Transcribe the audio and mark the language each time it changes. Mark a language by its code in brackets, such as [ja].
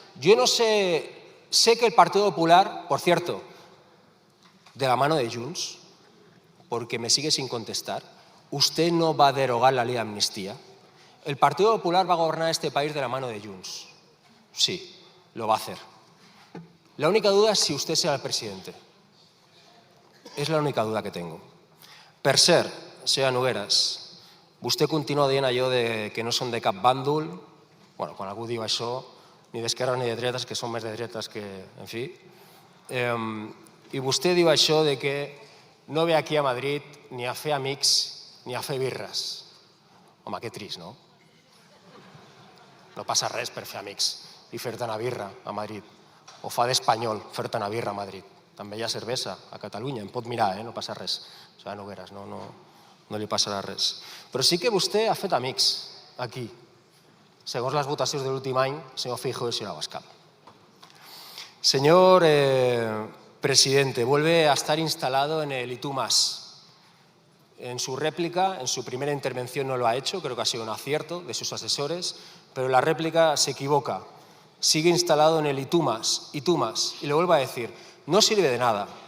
[es] Yo no sé que el Partido Popular, por cierto, de la mano de Junts, porque me sigue sin contestar, usted no va a derogar la ley de amnistía. El Partido Popular va a gobernar este país de la mano de Junts. Sí, lo va a hacer. La única duda es si usted será el presidente. És la única duda que tengo. [ca] Per cert, senyora Nogueras, vostè continua dient allò de que no són de cap bàndol. Bueno, quan algú diu això, ni d'esquerres ni de dretes, que són més de dretes que... En fi. I vostè diu això de que no ve aquí a Madrid ni a fer amics ni a fer birres. Home, que trist, no? No passa res per fer amics i fer-te una birra a Madrid. O fa d'espanyol fer-te una birra a Madrid. També hi ha cervesa a Catalunya, em pot mirar, no passa res. O sigui, Nogueras, no li passarà res. Però sí que vostè ha fet amics aquí, segons les votacions de l'últim any, senyor Feijóo [es] y señor Abascal. Señor presidente, vuelve a estar instalado en el y tú más. En su réplica, en su primera intervención no lo ha hecho, creo que ha sido un acierto de sus asesores, pero en la réplica se equivoca. Sigue instalado en el y tú más, y tú más. Y le vuelvo a decir, no sirve de nada.